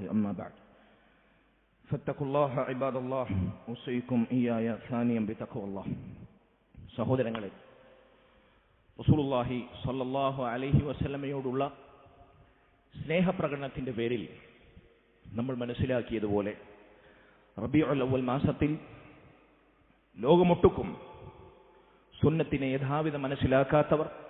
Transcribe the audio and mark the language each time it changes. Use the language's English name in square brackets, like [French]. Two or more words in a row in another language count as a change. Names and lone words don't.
[Arabic] أما بعد فاتقوا الله عباد الله أوصيكم إياي ثانيا بتقوى الله. [Malayalam] സഹോദരങ്ങളെ, [Arabic] رسول الله صلى الله عليه [Malayalam] വസല്ലമയോടുള്ള സ്നേഹപ്രകടനത്തിന്റെ പേരിൽ നമ്മൾ മനസ്സിലാക്കിയതുപോലെ റബീഉൽ അവ്വൽ മാസത്തിൽ ലോകമൊട്ടുക്കും സുന്നത്തിനെ യഥാവിധം മനസ്സിലാക്കാത്തവർ,